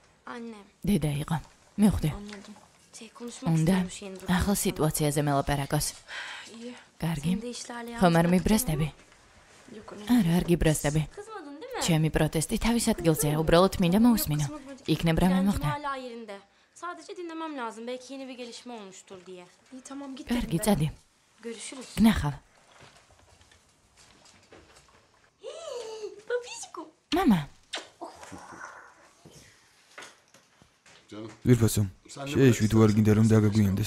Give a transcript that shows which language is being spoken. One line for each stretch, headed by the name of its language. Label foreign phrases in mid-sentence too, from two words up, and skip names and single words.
Turkish: Annem.
Georgian: დედა იყო. მივხვდი.
Turkish: Anladım. Konuşmak
Georgian: უნდა
Turkish: istiyormuş yeni durumda.
Georgian: ახალ სიტუაციაზე მელაპარაკოს.
Turkish: İyi.
Georgian: კარგი.
Turkish: Sen de işlerle
Georgian: ხომ არ
Turkish: yalnız
Georgian: მიბრესდები?
Turkish: bırakacağım. Yok öyle.
Georgian: არა, არ გიბრესდები.
Turkish: Kızmadın değil mi?
Georgian: ჩემი პროტესტი თავის ადგილზეა, უბრალოდ მინდა მოусმინო. იქნებ რამე
Turkish: Direncim
Georgian: მოხდა.
Turkish: hala yerinde. Sadece dinlemem lazım. Belki yeni bir gelişme olmuştur diye. İyi tamam git.
Georgian: კარგი,
Turkish: dedim
Georgian: წადი.
Turkish: ben. Görüşürüz.
Georgian: გნახავ.
Turkish: Babişko.
Georgian: მამა, ზვირფასო, შეეშვი თუ არ გინდა რომ დაგაგვიანდეს.